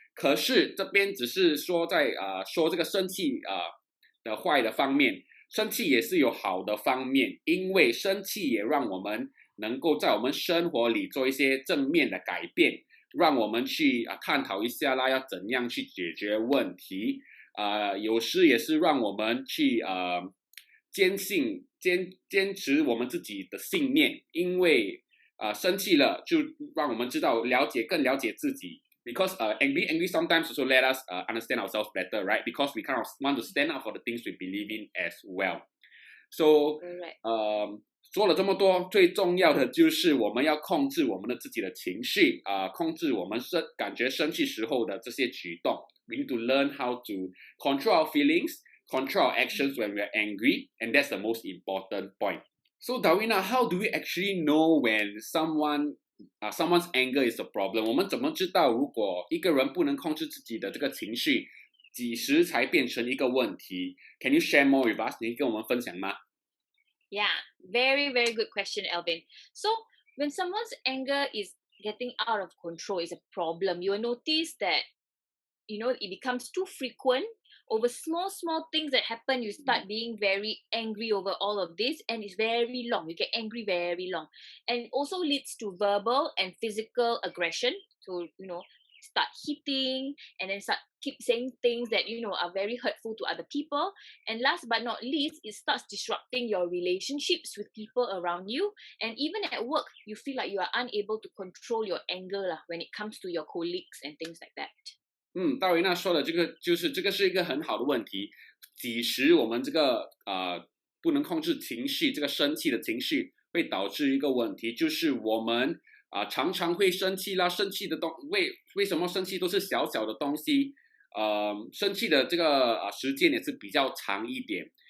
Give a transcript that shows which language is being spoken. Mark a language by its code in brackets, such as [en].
[zh] 可是这边只是说在说这个生气的坏的方面，生气也是有好的方面，因为生气也让我们能够在我们生活里做一些正面的改变，让我们去探讨一下啦，要怎样去解决问题。有时也是让我们去坚持我们自己的信念，因为生气了就让我们知道更了解自己。 [en] Because angry sometimes also let us understand ourselves better, right? Because we kind of want to stand up for the things we believe in as well. [zh] So, 说了这么多，最重要的就是我们要控制我们自己的情绪，控制我们感觉生气时候的这些举动。 [en] We need to learn how to control our feelings, control our actions when we are angry, and that's the most important point. So Darwina, how do we actually know when someone's anger is a problem? [zh] 我们怎么知道如果一个人不能控制自己的这个情绪，几时才变成一个问题 ？ [en] Can you share more with us? [zh] 你跟我们分享吗？ [en] Yeah, very, very good question, Alvin. So when someone's anger is getting out of control is a problem, you will notice that, it becomes too frequent. Over small things that happen, you start being very angry over all of this, and it's very long. You get angry very long, and it also leads to verbal and physical aggression. So start hitting, and then keep saying things that are very hurtful to other people. And last but not least, it starts disrupting your relationships with people around you, and even at work, you feel like you are unable to control your anger when it comes to your colleagues and things like that. [zh] 大维娜说的这个是一个很好的问题。几时我们这个不能控制情绪，这个生气的情绪会导致一个问题，就是我们常常会生气啦，生气的为什么生气都是小小的东西，生气的这个时间也是比较长一点。